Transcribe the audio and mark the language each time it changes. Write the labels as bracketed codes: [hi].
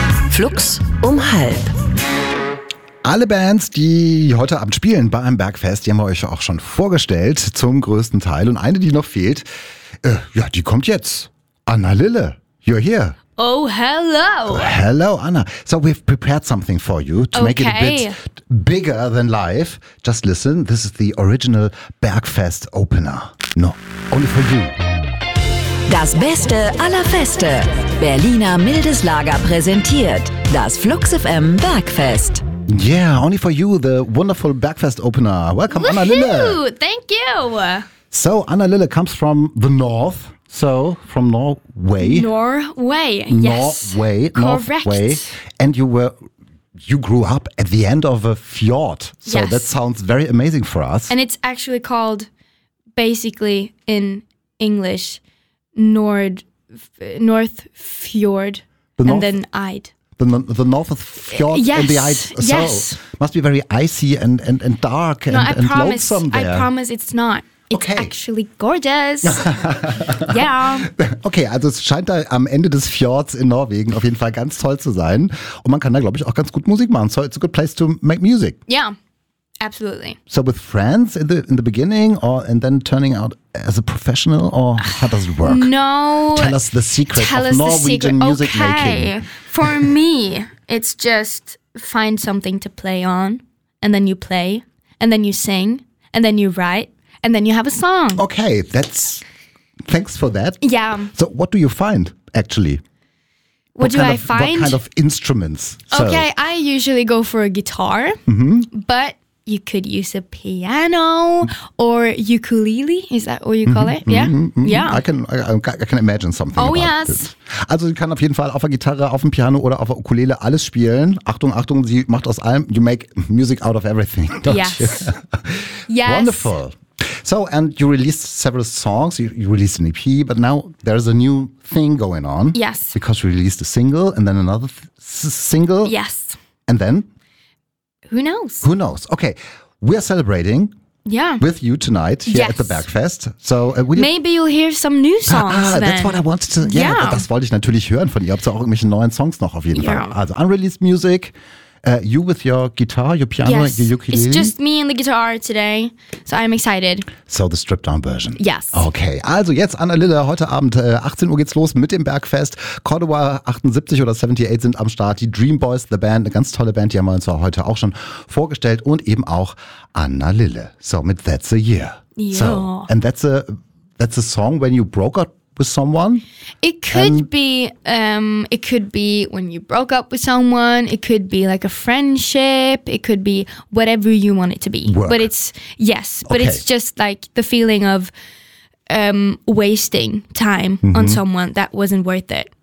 [de] Flux um halb. Alle Bands, die heute Abend spielen bei einem Bergfest, die haben wir euch auch schon vorgestellt, zum größten Teil. Und eine, die noch fehlt, die kommt jetzt. [en] Anna Lille, you're here. Oh, hello. Hello, Anna. So we've prepared something for you to make it a bit bigger than life. Just listen, this is the original Bergfest opener. No, only for you. [de] Das Beste aller Feste. Berliner Mildes Lager präsentiert das Flux FM Bergfest. [en] Yeah, only for you, the wonderful Bergfest opener. Welcome, woohoo! Anna Lille. Thank you. So Anna Lille comes from the north. So, from Norway. Norway, yes. Norway, correct. Norway. And you grew up at the end of a fjord. So yes. That sounds very amazing for us. And it's actually called, basically in English, North Fjord, and then Eid. The North Fjord yes. And the Eid. So, yes. Must be very icy and dark and lonesome there. I promise it's not. It's okay. Actually gorgeous. Yeah. [de] Okay, also es scheint da am Ende des Fjords in Norwegen auf jeden Fall ganz toll zu sein. Und man kann da, glaube ich, auch ganz gut Musik machen. [en] So it's a good place to make music. Yeah, absolutely. So with friends in the beginning or and then turning out as a professional or how does it work? No. Tell us the secret tell of us Norwegian the secret. Music okay. making. For me, it's just find something to play on and then you play and then you sing and then you write. And then you have a song. Okay, thanks for that. Yeah. So what do you find, actually? What kind of instruments? Okay, so. I usually go for a guitar, but you could use a piano or ukulele. Is that what you call it? I can imagine something. Oh, about yes. It. [de] Also sie kann auf jeden Fall auf der Gitarre, auf dem Piano oder auf der Ukulele alles spielen. Achtung, Achtung, sie macht aus allem. [en] You make music out of everything, don't yes. you? Yes. Wonderful. So, and you released several songs, you released an EP, but now there's a new thing going on. Yes. Because you released a single and then another single. Yes. And then? Who knows? Who knows? Okay, we are celebrating with you tonight here at the Bergfest. So Maybe you'll hear some new songs then. That's what I wanted to, [de] das wollte ich natürlich hören von ihr. Habt ihr auch irgendwelche neuen Songs noch auf jeden Fall? [en] Also unreleased music. You with your guitar, your piano, your ukulele? It's just me and the guitar today, so I'm excited. So the stripped-down version. Yes. [de] Okay, also jetzt Anna Lille, heute Abend 18 Uhr geht's los mit dem Bergfest. Cordova 78 oder 78 sind am Start, die Dream Boys, the Band, eine ganz tolle Band, die haben wir uns heute auch schon vorgestellt und eben auch Anna Lille. So mit That's a Year. [en] So, and that's a song when you broke up with someone? It could be when you broke up with someone, it could be like a friendship, it could be whatever you want it to be. Work. But it's it's just like the feeling of wasting time on someone that wasn't worth it.